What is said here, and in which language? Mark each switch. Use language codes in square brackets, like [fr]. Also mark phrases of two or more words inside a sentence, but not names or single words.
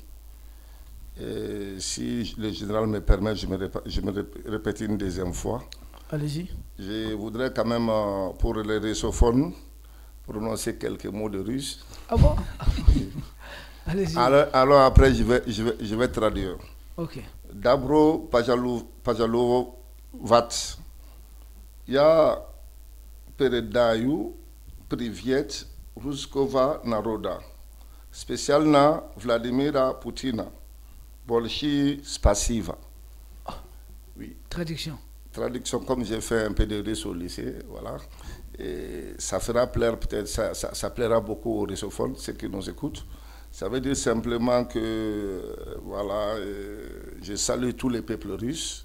[fr] Et si le général me permet, je me répète une deuxième fois. Allez-y. Je voudrais quand même, pour les russophones, prononcer quelques mots de russe. Ah bon? Allez-y. Alors après, je vais traduire. Ok. [ru] Добро пожаловать. Я передаю привет русского народа, специально Владимира Путина. Большое спасибо. [fr] Oui. Traduction. Traduction, comme j'ai fait un peu de russe au lycée, voilà. Et ça fera plaire peut-être, ça plaira beaucoup aux russophones, ceux qui nous écoutent. Ça veut dire simplement que, voilà, je salue tous les peuples russes.